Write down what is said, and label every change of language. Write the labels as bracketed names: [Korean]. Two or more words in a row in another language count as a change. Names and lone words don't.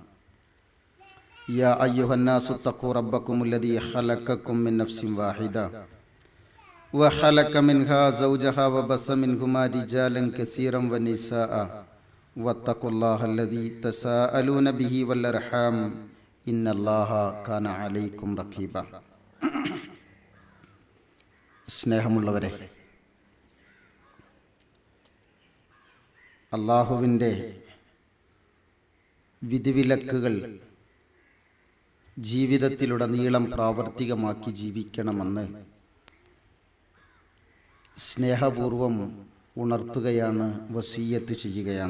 [Arabic] يا أيها الناس اتقوا ربكم الذي خلقكم من نفس واحدة وخلق منها زوجها وبث منهما رجالا كثيرا ونساء واتقوا الله الذي تساءلون به والأرحام إن الله كان عليكم رقيبا. [Malayalam] സ്നേഹമുള്ളവരെ, അള്ളാഹുവിൻ്റെ വിധിവിലക്കുകൾ ജീവിതത്തിലുടനീളം പ്രാവർത്തികമാക്കി ജീവിക്കണമെന്ന് സ്നേഹപൂർവം ഉണർത്തുകയാണ്, വസിയ്യത്ത് ചെയ്യുകയാണ്.